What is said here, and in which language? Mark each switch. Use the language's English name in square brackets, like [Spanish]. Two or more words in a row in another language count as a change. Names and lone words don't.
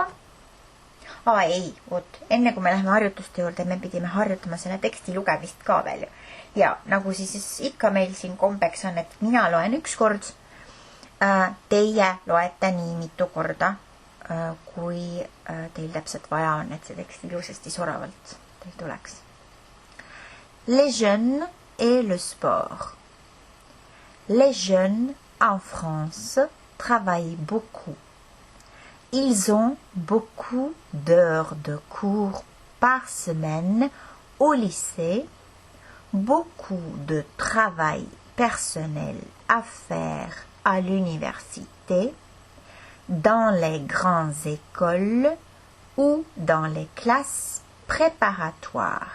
[Estonian] Ei, enne kui me läheme harjutuste juurde, me pidime harjutama selle teksti lugemist ka veel. Ja nagu siis ikka meil siin kombeks on, et mina loen üks kord, teie loete nii mitu korda, kui teil täpselt vaja on, et see tekst ilusasti soravalt teil tuleks. [French] Les jeunes et le sport. Les jeunes en France travaillent beaucoup. Ils ont beaucoup d'heures de cours par semaine au lycée, beaucoup de travail personnel à faire à l'université, dans les grandes écoles ou dans les classes préparatoires.